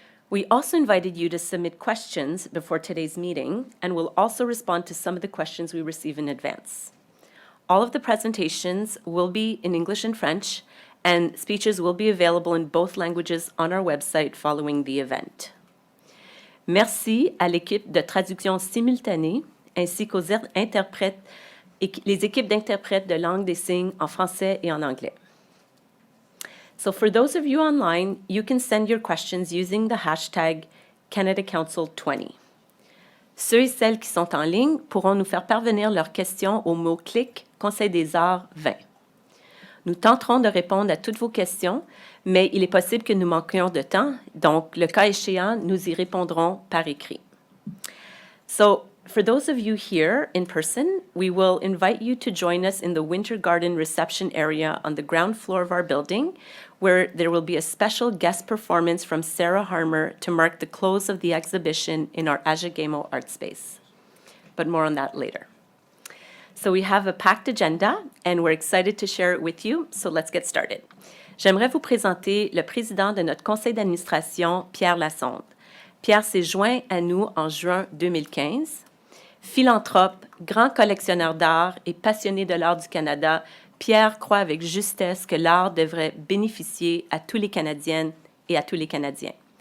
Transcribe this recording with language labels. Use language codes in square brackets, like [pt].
[en] We also invited you to submit questions before today's meeting, and we'll also respond to some of the questions we receive in advance. All of the presentations will be in English and French, and speeches will be available in both languages on our website following the event. [fr] Merci à l'équipe de traduction simultanée, ainsi qu'aux interprètes et les équipes d'interprètes de langue des signes en français et en anglais. [en] So for those of you online, you can send your questions using the hashtag CanadaCouncil20. [fr] Ceux et celles qui sont en ligne pourront nous faire parvenir leurs questions au mot-clic Conseil des arts 20. Nous tenterons de répondre à toutes vos questions, mais il est possible que nous manquions de temps, donc le cas échéant, nous y répondrons par écrit. [en] So, for those of you here in person, we will invite you to join us in the Winter Garden reception area on the ground floor of our building, where there will be a special guest performance from Sarah Harmer to mark the close of the exhibition in our Ajagemo art space. But more on that later. So we have a packed agenda, and we're excited to share it with you, so let's get started. [fr] J'aimerais vous présenter le président de notre conseil d'administration, Pierre Lassonde. Pierre s'est joint à nous en juin 2015. Philanthrope, grand collectionneur d'art et passionné de l'art du Canada, Pierre croit avec justesse que l'art devrait bénéficier à tous les Canadiennes et à tous les Canadiens.